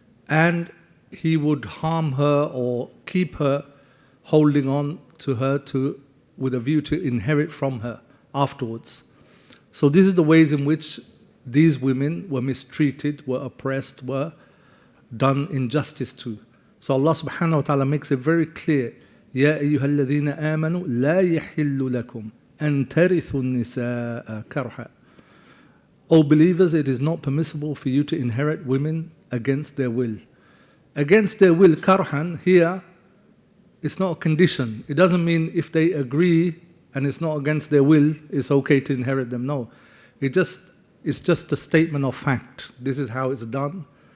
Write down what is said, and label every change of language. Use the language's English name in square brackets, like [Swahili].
[English] And he would harm her or keep her holding on to her with a view to inherit from her afterwards. So these are the ways in which these women were mistreated, were oppressed, were done injustice to. So Allah subhanahu wa ta'ala makes it very clear, [Arabic] يَا أَيُّهَا الَّذِينَ آمَنُوا لَا يَحِلُّ لَكُمْ أَن تَرِثُوا النِّسَاءَ كَرْهًا. [English] O believers, it is not permissible for you to inherit women against their will. Against their will, karhan, here, it's not a condition. It doesn't mean if they agree and it's not against their will, it's okay to inherit them. No. It's just a statement of fact. This is how it's done.